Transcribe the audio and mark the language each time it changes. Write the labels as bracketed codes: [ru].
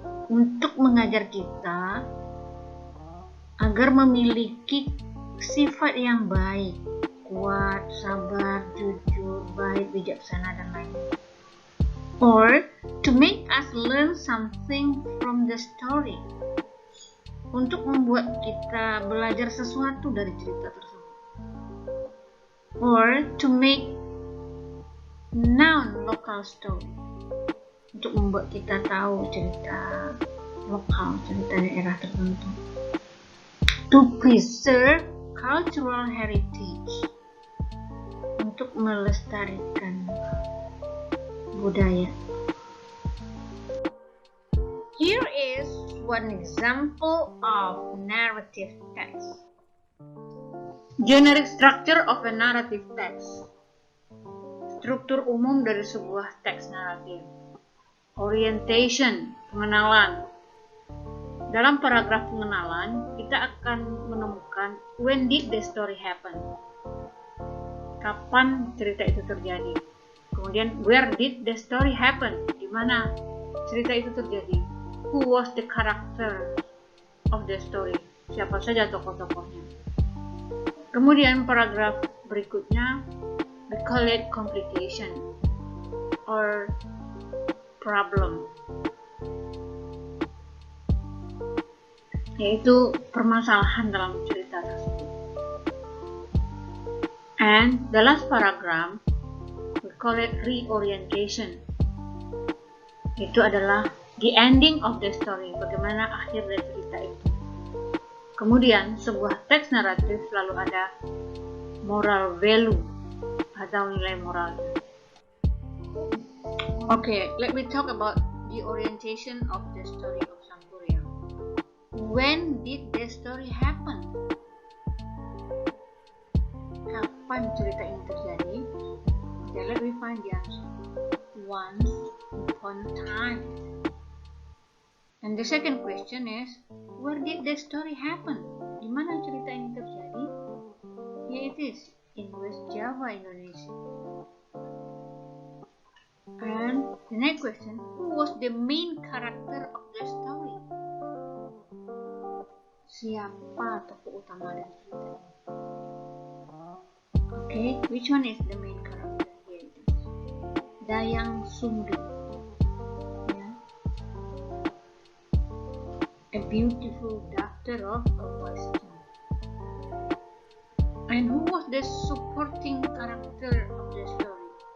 [id] Untuk mengajar kita agar memiliki sifat yang baik, kuat, sabar, jujur, baik, bijaksana, dan lain-lain. [en] Or to make us learn something from the story. [id] Untuk membuat kita belajar sesuatu dari cerita tersebut. [en] Or to make non-local story. [id] Untuk membuat kita tahu cerita lokal, cerita daerah tertentu. [en] To preserve cultural heritage. [id] Untuk melestarikan budaya. [en] Here is one example of narrative text. Generic structure of a narrative text. [id] Struktur umum dari sebuah teks naratif. Orientation, pengenalan. Dalam paragraf pengenalan, kita akan menemukan [en] when did the story happen? [id] Kapan cerita itu terjadi? Kemudian [en] where did the story happen? [id] Di mana cerita itu terjadi? [en] Who was the character of the story? [id] Siapa saja tokoh-tokohnya? Kemudian paragraf berikutnya, [en] we call it complication or problem, [id] yaitu permasalahan dalam cerita tersebut. [en] And the last paragraph, we call it reorientation. [id] Itu adalah [en] the ending of the story, [id] bagaimana akhir dari cerita itu. Kemudian, sebuah teks naratif selalu ada moral value atau nilai moral. [en] Okay, let me talk about the orientation of the story of Sangkuriang. When did the story happen? [id] Kapan cerita ini terjadi? [en] Okay, let me find the answer. Once upon a time. And the second question is, where did the story happen? [id] Di mana cerita ini terjadi? [en] Here it is, in West Java, Indonesia. And the next question, who was the main character of the story? [id] Siapa tokoh utama dari cerita ini? [en] Okay, which one is the main character? Here it is. Dayang Sumbi. A beautiful daughter of a wise king. And who was the supporting character of the story?